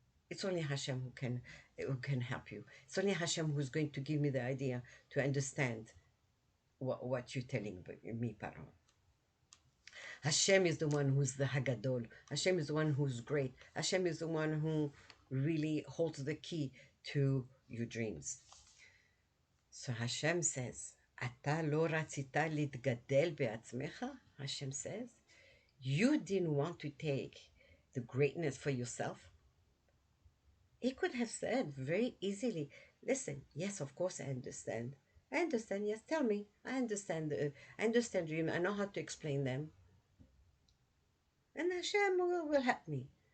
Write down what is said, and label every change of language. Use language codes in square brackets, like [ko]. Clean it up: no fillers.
[en] It's only Hashem who can help you. It's only Hashem who's going to give me the idea to understand what you're telling me, Paro. Hashem is the one who's the Hagadol. Hashem is the one who's great. Hashem is the one who really holds the key to your dreams. So Hashem says, [he] אתה לא רצית להתגדל בעצמך? [en] Hashem says, you didn't want to take the greatness for yourself. He could have said very easily, listen, yes, of course I understand. I understand, yes, tell me. I understand dream. I know how to explain them. And Hashem will help me.